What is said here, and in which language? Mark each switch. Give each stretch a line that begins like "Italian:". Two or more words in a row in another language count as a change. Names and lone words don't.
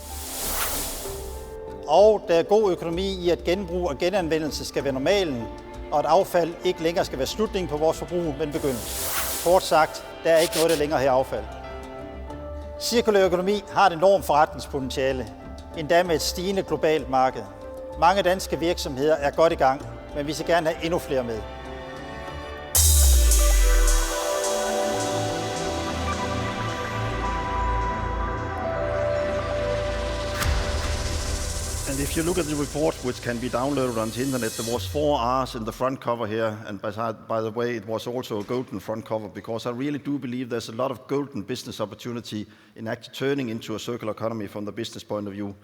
Danish: Og der er god økonomi i, at genbrug og genanvendelse skal være normalen, og at affald ikke længere skal være slutningen på vores forbrug, men begyndelse. Kort sagt, der er ikke noget, der længere har affald. Cirkulær økonomi har et enormt forretningspotentiale, endda med et stigende globalt marked. Mange danske virksomheder er godt i gang, men vi skal gerne have endnu flere med.
English: And if you look at the report, which can be downloaded on the internet, there was 4 R's in the front cover here, and by the way, it was also a golden front cover, because I really do believe there's a lot of golden business opportunity in actually turning into a circular economy from the business point of view.